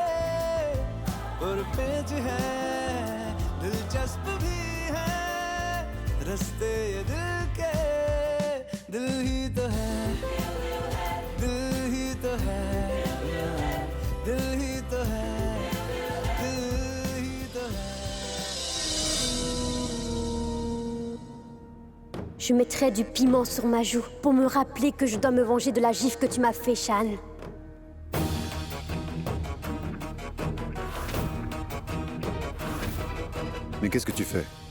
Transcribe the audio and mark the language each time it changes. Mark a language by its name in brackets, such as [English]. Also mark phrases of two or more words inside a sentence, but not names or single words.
[Hindi] पुरपेच है दिलचस्प भी है रास्ते ये दिल के दिल ही तो है दिल ही तो है दिल ही तो है दिल ही तो है [French] Je mettrai du piment sur ma joue pour me rappeler que je dois me venger de la gifle que tu m'as fait, Shan. Mais qu'est-ce que tu fais?